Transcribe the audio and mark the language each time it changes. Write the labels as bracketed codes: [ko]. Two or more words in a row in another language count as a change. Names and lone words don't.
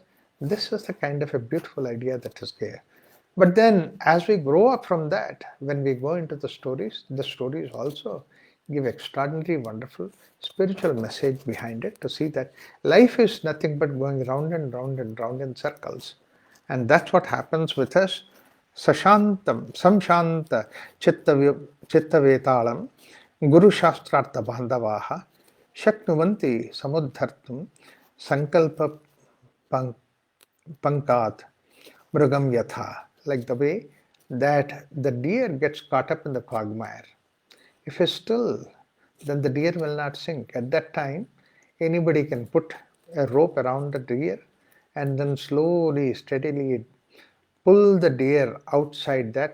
[en] This is the kind of a beautiful idea that is there. But then as we grow up from that, when we go into the stories also give extraordinary, wonderful spiritual message behind it to see that life is nothing but going round and round and round in circles. And that's what happens with us. [sa] Sashantam, samshanta chittavetalam, guru shastrartha bandhavaha, shaknuvanti samudhartum, sankalpa pankat, mrugam yatha. [en] Like the way that the deer gets caught up in the quagmire. If it's still, then the deer will not sink. At that time, anybody can put a rope around the deer and then slowly, steadily pull the deer outside that.